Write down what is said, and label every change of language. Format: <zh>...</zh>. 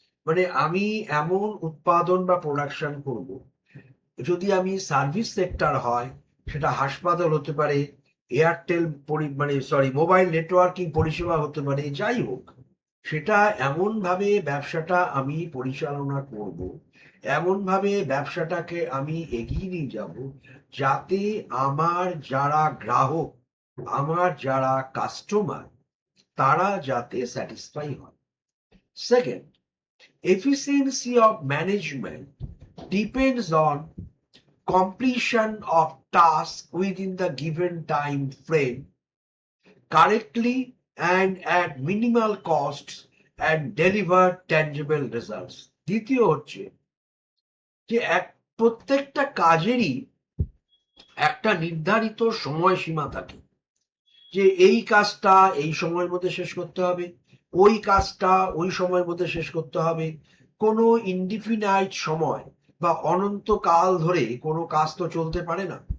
<bn>মানে আমি এমন উৎপাদন বা প্রোডাকশন করব, যদি আমি সার্ভিস সেক্টর হয়, সেটা হাসপাতাল হতে পারে, এয়ারটেল মোবাইল নেটওয়ার্কিং পরিষেবা হতে পারে, যাই হোক, সেটা এমন ভাবে ব্যবসাটা আমি পরিচালনা করব, এমন ভাবে ব্যবসাটাকে আমি এগিয়ে নিয়ে যাব, যাতে আমার যারা গ্রাহক, আমার যারা কাস্টমার, তারা যাতে স্যাটিসফাই হয়।</bn> <en>Second, efficiency of management depends on completion of tasks within the given time frame correctly and at minimal costs and deliver tangible results.</en> <bn>দ্বিতীয় হচ্ছে যে প্রত্যেকটা কাজেরই একটা নির্ধারিত সময়সীমা থাকে, যে এই কাজটা এই সময়ের মধ্যে শেষ করতে হবে, ওই কাজটা ওই সময়ের মধ্যে শেষ করতে হবে। কোনো ইনডিফিনাইট সময় বা অনন্তকাল ধরে কোনো কাজ তো চলতে পারে না।</bn>